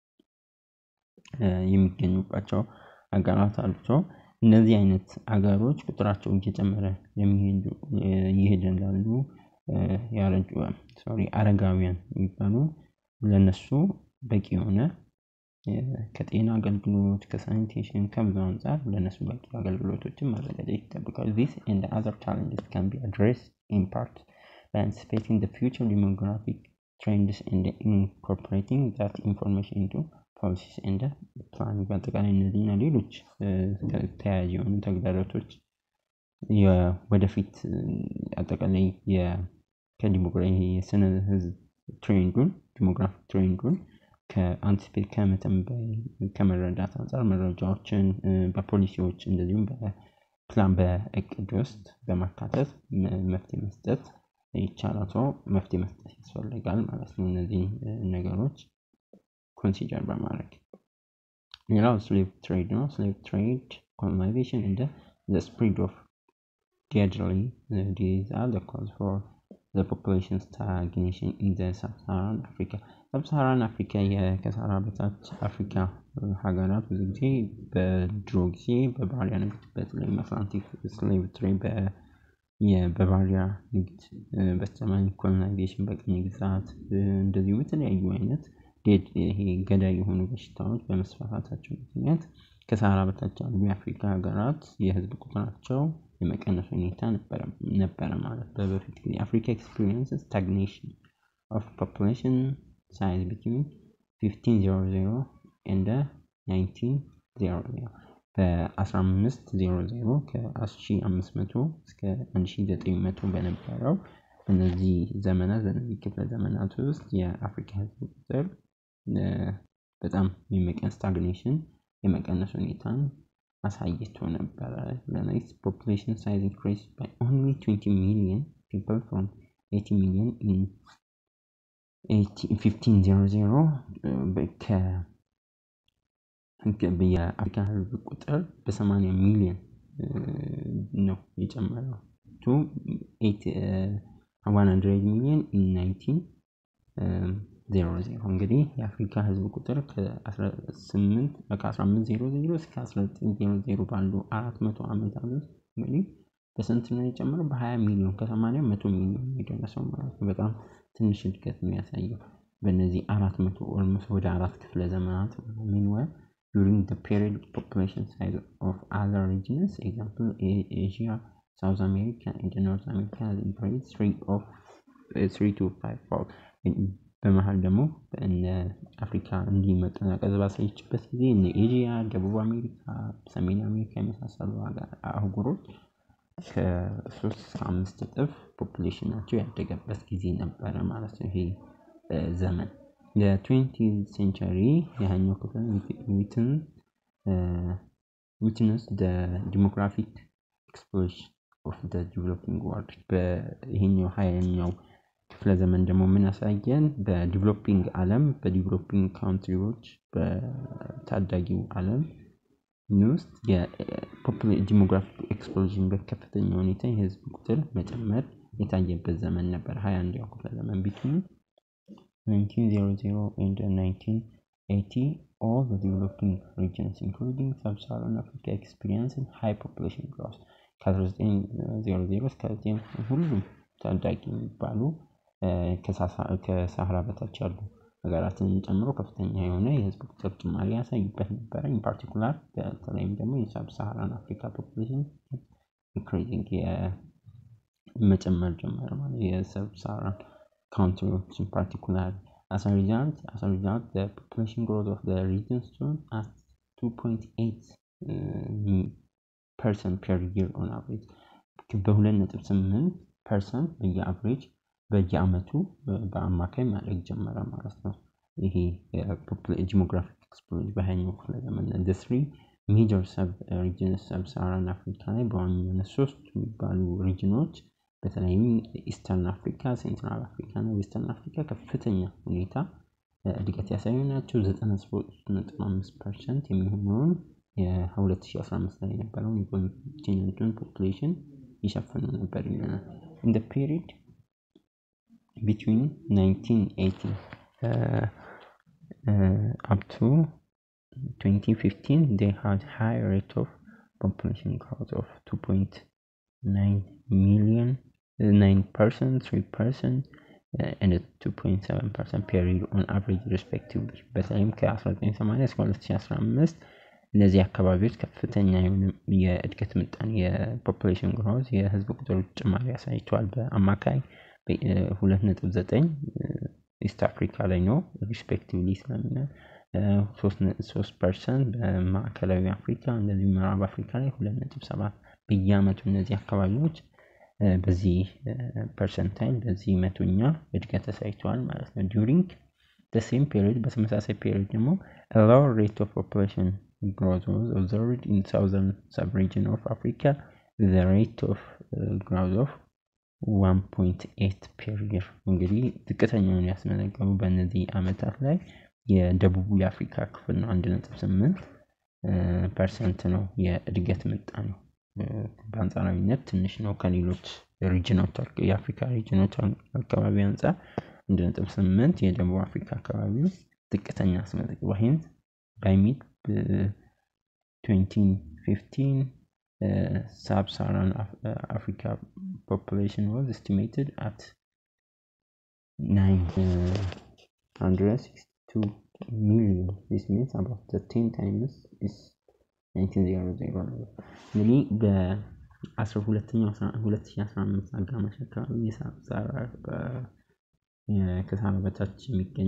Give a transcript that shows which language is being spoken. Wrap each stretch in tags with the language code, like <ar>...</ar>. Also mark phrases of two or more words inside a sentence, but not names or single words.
<am>የሚገኙባቸው ሀገራት አሉ። እነዚህ አይነት ሀገሮች ቁጥራቸው እየጨመረ ይሄዳሉ ያረጁ አረጋውያን የሚባሉ ለነሱ በቂ የሆነ ከጤና አገልግሎት ከሳኒቴሽን ከብዙ አንፃር ለነሱ በቂ አገልግሎቶችን ማዘጋጀት ይጠበቃል።</am> <en>This and other challenges can be addressed in part by anticipating the future demographic trends and incorporating that information into policies and planning.</en> <am>በአጠቃላይ እነዚህና ሌሎች ተያያዥ የሆኑ ተግዳሮቶች ወደፊት አጠቃላይ ከዲሞግራፊ የስነ ህዝብ</am> <en>demographic trend</en> <am>ከአንቲሲፔት ከመረዳት አንፃር መረጃዎችን በፖሊሲዎች እንደዚሁም በፕላን በእቅድ ውስጥ በማካተት መፍትሄ መስጠት ይቻላል። መፍትሄ መስጠት ያስፈልጋል ማለት ነው። እነዚህ ነገሮች ኮንሲደር በማድረግ ሌላው</am> <en>slave trade</en> <am>ነው።</am> <en>slave trade colonization and the spread of gradually these are the cause for the population stagnation in the sub-Saharan Africa.</en> <am>sub-Saharan Africa ከሳሃራ በታች አፍሪካ ሀገራት ብዙ ጊዜ በድሮ ጊዜ በባሪያ ንግድ በተለይ አትላንቲክ</am> <en>slave trade</en> <am>በባሪያ ንግድ በተጨማሪ ኮሎናይዜሽን በቅኝ ግዛት እንደዚሁ የተለያዩ አይነት ገዳይ የሆኑ በሽታዎች በመስፋፋታቸው ምክንያት ከሳሃራ በታች ያሉ የአፍሪካ ሀገራት የህዝብ ቁጥራቸው የመቀነስ ሁኔታ ነበረ ማለት በፊት ጊዜ</am> <en>Africa experiences stagnation of population size between 1500 and 1900</en> <am>በ1500 ከ1500 እስከ 1900 በነበረው እነዚህ ክፍለ ዘመናት ውስጥ የአፍሪካ ህዝብ ቁጥር በጣም ስታግኔሽን የመቀነስ ሁኔታን አሳይቶ ነበር።</am> <en>Its population size increased by only 20 million people from 80 million in</en> <am>1500 የአፍሪካ ህዝብ ቁጥር በ80 ሚሊዮን ነው የጨመረው</am> <en>to 100 million in 1900 1800</en> <am>እንግዲህ የአፍሪካ ህዝብ ቁጥር ከ1800 እስከ 1900 ባሉ 400 ዓመታት ውስጥ እንግዲህ በስንት ነው የጨመረው? በ20 ሚሊዮን ከ80 100 ሚሊዮን የደረሰው ማለት ነው። በጣም ትንሽ እድገት ነው ያሳየው በእነዚህ 400 ኦልሞስት ወደ 4 ክፍለ ዘመናት።</am> <en>meanwhile during the period population size of other regions example Asia, South America and North America has increased 3 to 5 fold።</en> <am>በመሃል ደግሞ በእነ አፍሪካ እንዲመጡ ያቀዘባሰችበት ጊዜ እነ ኤዥያ፣ ደቡብ አሜሪካ፣ ሰሜን አሜሪካ የመሳሰሉ አህጉሮች ከ3 እስከ 5 እጥፍ ፖፑሌሽናቸው ያደገበት ጊዜ ነበረ ማለት ነው። ይሄ ዘመን የ20th century ያኛው ክፍል</am> <en>witnessed the demographic explosion of the developing world።</en> <am>በይሄኛው ሃያኛው ክፍለ ዘመን ደግሞ ምን ያሳየን? በዲቨሎፒንግ ዓለም</am> <en>developing countries</en> <am>በታዳጊው ዓለም ውስጥ</am> <en>demographic explosion</en> <am>በከፍተኛ ሁኔታ የህዝብ ቁጥር መጨመር የታየበት ዘመን ነበር። 21ኛው ክፍለ ዘመን between</am> <en>1900 and 1980 all the developing regions including sub-Saharan Africa experienced high population growth።</en> <am>ከ1900 እስከ ሁሉም ታዳጊ የሚባሉ ከሳህራ በታች ያሉ ሀገራትን ጨምሮ ከፍተኛ የሆነ የህዝብ ቁጥር ጭማሪ ያሳዩበት ነበር።</am> <en>in particular</en> <am>በተለይም ደግሞ የሳብ-ሳሃራን አፍሪካ</am> <en>population increasing</en> <am>መጨመር ጀመረ ማለት የሳብ-ሳሃራን</am> <en>countries in particular as a result the population growth of the region stood at 2.8% per year on average።</en> <am>በ2.8% በየአቨሬጅ በየአመቱ በአማካይ ማደግ ጀመረ ማለት ነው። ይሄ</am> <en>demographic explosion</en> <am>በሃያኛው ክፍለ ዘመን</am> <en>the three major sub-regions sub-Saharan Africa</en> <am>ላይ በዋናነት ሶስት የሚባሉ ሪጅኖች በተለይም ኢስተርን አፍሪካ፣ ሴንትራል አፍሪካ እና ዌስተርን አፍሪካ ከፍተኛ ሁኔታ እድገት ያሳዩ ናቸው። 93.5% የሚሆነውን የ2015 ላይ የነበረውን</am> <en>continent population</en> <am>ይሸፍኑ ነበር ይለናል።</am> <en>in the period between 1980 up to 2015 they had high rate of population growth of 2.9 million 9%, 3% and 2.7% per year on average respectively።</en> <am>በተለይም ከ1980 እስከ 2015 እነዚህ አካባቢዎች ከፍተኛ የሆነ የእድገት ምጣኔ</am> <en>population growth</en> <am>የህዝብ ቁጥር ጭማሪ ያሳይቷል። በአማካይ 2.9 ኢስት አፍሪካ ላይ ነው ሪስፔክቲቭሊ ስለሆነ 3% በማዕከላዊ አፍሪካ እንደዚህ ምዕራብ አፍሪካ ላይ 2.7 በየአመቱ እነዚህ አካባቢዎች በዚህ ፐርሰንታይል በዚህ መቶኛ እድገት አሳይቷል ማለት ነው።</am> <en>during the same period</en> <am>በተመሳሳይ period ደግሞ</am> <en>a lower rate of population growth was observed in southern sub-region of Africa with a rate of growth of 1.8 per year።</en> <am>እንግዲህ ዝቅተኛውን ያስመዘገቡ በእነዚህ አመታት ላይ የደቡቡ የአፍሪካ ክፍል ነው 1.8% ነው የእድገት ምጣኔው። በአንጻራዊነት ትንሽ ነው ከሌሎች ሪጅኖች የአፍሪካ ሪጅኖች አካባቢ አንፃር 1.8 የደቡብ አፍሪካ አካባቢ ዝቅተኛ አስመዘግቧል።</am> <en>hence by mid 2015 sub-Saharan Africa population was estimated at 962 million. This means about 10 times is 1900</en> <am>እንግዲህ በ2015 አጋማሽ አካባቢ ከሳህራ በታች የሚገኙ</am>